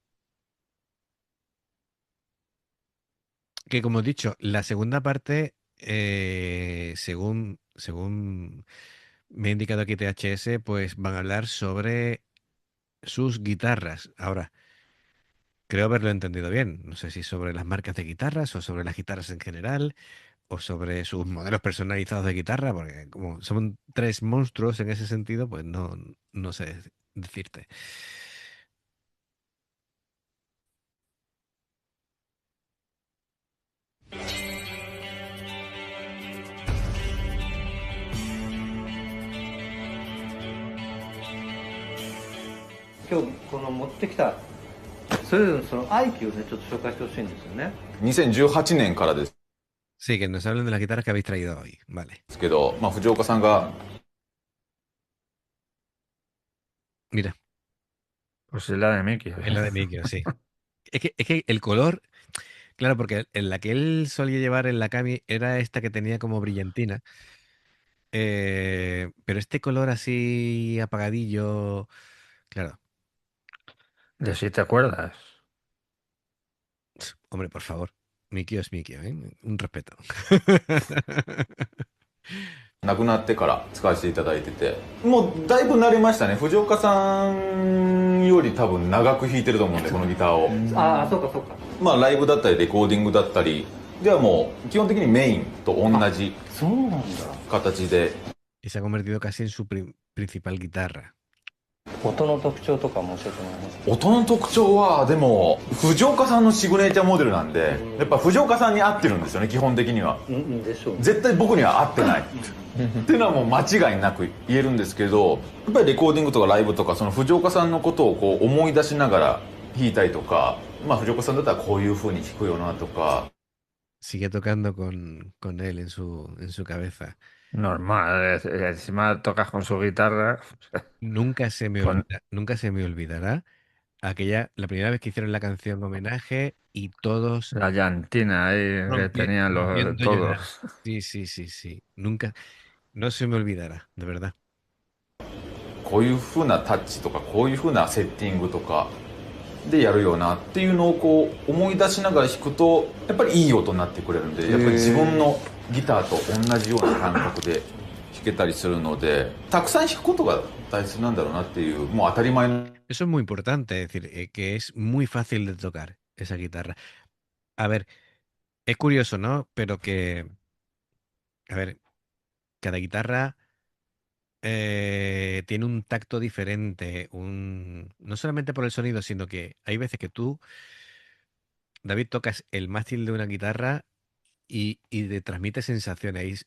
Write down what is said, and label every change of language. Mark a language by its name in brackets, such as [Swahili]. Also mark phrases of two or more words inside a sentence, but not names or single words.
[Spanish] Que como he dicho, la segunda parte, según me ha indicado aquí THS, pues van a hablar sobre sus guitarras. Ahora, creo haberlo entendido bien. No sé si sobre las marcas de guitarras o sobre las guitarras en general o sobre sus modelos personalizados de guitarra, porque como son tres monstruos en ese sentido, pues no sé decirte. [Japanese] 今日この持ってきたそれぞれのその愛機をねちょっと紹介してほしいんですよね。 2018年からです [Spanish] Sí, que nos hablen de las guitarras que habéis traído hoy. Vale. [Japanese] けど、まあ、藤岡さんが [Spanish] Mira, Pues es la de Mickey. es la de Mikio, sí. Es que el color, claro, porque en la que él solía llevar en la Kami era esta que tenía como brillantina. Pero este color así apagadillo, claro. De si te acuerdas. Hombre, por favor. Mikio es Mikio, ¿eh? Un respeto. [Japanese] 亡くなってから使わせていただいてて、もうだいぶ慣れましたね。藤岡さんより多分長く弾いてると思うんで、このギターを。ああそうかそうか。まあライブだったりレコーディングだったりではもう基本的にメインと同じそうなんだ。形で [Spanish] Y se ha convertido casi en su principal guitarra. [Japanese] 音の特徴とかも教えてもらえますか。音の特徴はでも藤岡さんのシグネチャーモデルなんで、やっぱ藤岡さんに合ってるんですよね、基本的には。うんでしょうね。絶対僕には合ってないっていうのはもう間違いなく言えるんですけど、やっぱりレコーディングとかライブとかその藤岡さんのことをこう思い出しながら弾いたりとか、まあ藤岡さんだったらこういう風に弾くよなとか。 [Spanish] Sigue tocando con él en su cabeza. Normal. Encima tocas con su guitarra. Nunca se me Con nunca se me olvidará la primera vez que hicieron la canción homenaje y todos la llantina ahí que tenían rompiendo a llorar. todos. Sí, sí, sí, sí. Nunca, no se me olvidará, de verdad. [Japanese] こういう風なタッチとかこういう風なセッティングとかでやるよなっていうのをこう思い出しながら弾くとやっぱりいい音になってくれるんで、やっぱり自分のギターと同じような感覚で弾けたりするので、たくさん弾くことが大切なんだろうなっていう、もう当たり前の。 [Spanish] Eso es muy importante, es decir, que es muy fácil de tocar esa guitarra. A ver, es curioso, ¿no? Pero a ver, cada guitarra tiene un tacto diferente, no solamente por el sonido, sino que hay veces que tú, David, tocas el mástil de una guitarra y te transmite sensaciones.